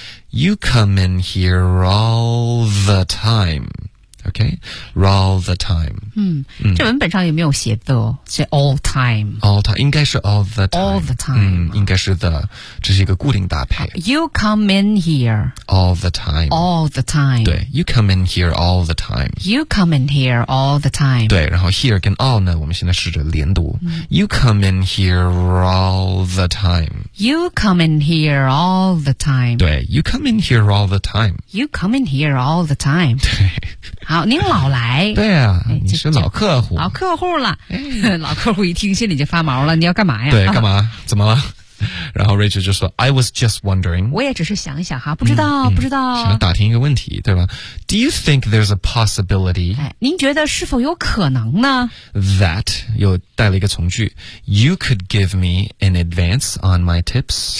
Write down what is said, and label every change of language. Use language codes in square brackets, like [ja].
[en] You come in here all the timeOK, all the time. [zh] 嗯, 嗯，这文本上有没有写的？写 [en] all time. All time [zh] 应该是 [en] all the time. All the time. [zh] 嗯，应该是的，这是一个固定搭配。 [en] You come in here all the time. All the time. [zh] 对 [en] ，You come in here all the time. You come in here all the time. [zh] 对，然后 here 跟 all 呢，我们现在试着连读。嗯、 [en] you come in here all the time. You come in here all the time. [zh] 对 [en] ，You come in here all the time. You come in here all the time. [zh] 对。好，您老来。对啊、哎、你是老客户。老客户了、哎。老客户一听心里就发毛了，你要干嘛呀？对，干嘛？怎么了？然后 Rachel 就说 [en] I was just wondering。 [zh] 我也只是想一想哈，不知道、嗯、不知道。想打听一个问题，对吧 [en] ?Do you think there's a possibility?、 [zh] 哎、您觉得是否有可能呢 [en] ?That, [zh] 又带了一个从句 [en] ,you could give me an advance on my tips?